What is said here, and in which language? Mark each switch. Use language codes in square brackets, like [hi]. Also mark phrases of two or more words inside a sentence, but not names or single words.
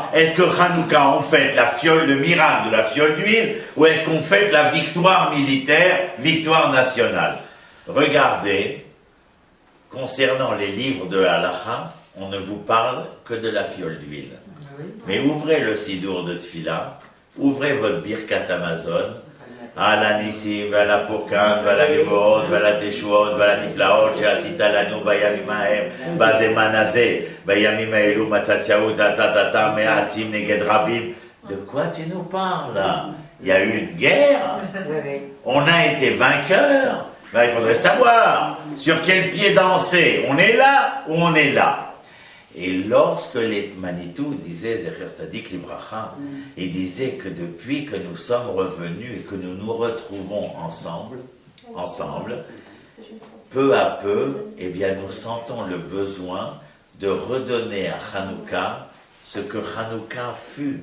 [fr] Est-ce que Hanouka, on fête le miracle de la fiole d'huile, ou est-ce qu'on fête la victoire militaire, victoire nationale? Regardez, concernant les livres de Halacha, on ne vous parle que de la fiole d'huile. Mais ouvrez le Sidour de Tfila, ouvrez votre Birkat Amazon, [he] על הניסים ועל הפורקן ועל הגבורות ועל התשועות ועל הנפלאות שעשית לנו בימים ההם, בזמן הזה, בימים האלו מתתיהו תתתתה מעטים נגד רבים. [fr] De quoi tu nous parles? Il y a eu une guerre, on a été vainqueurs. Il faudrait savoir sur quel pied danser. On est là ou on est là? Et lorsque les Manitou disaient, [he] זכר צדיק לברכה, [fr] ils disaient que depuis que nous sommes revenus et que nous nous retrouvons ensemble, peu à peu, eh bien, nous sentons le besoin de redonner à Hanouka ce que Hanouka fut.